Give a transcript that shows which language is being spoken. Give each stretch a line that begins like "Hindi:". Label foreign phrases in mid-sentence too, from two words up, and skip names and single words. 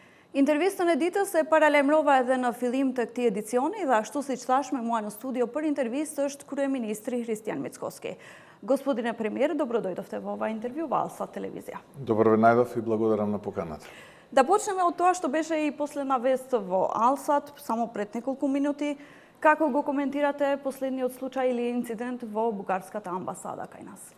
Albanian: Интервистën e ditës e paralemrova edhe në fillim të këtij edicioni dhe ashtu siç thash me mua në studio për intervistë është kryeministri Hristijan Mickoski.
Macedonian: Господине премиер, добродојдовте во ова интервју во Алсат телевизија. Добро ве најдов и благодарам на поканата. Да почнеме од тоа што беше и последна вест во Алсат само пред неколку минути. Како го коментирате последниот случај или инцидент во бугарската амбасада кај нас?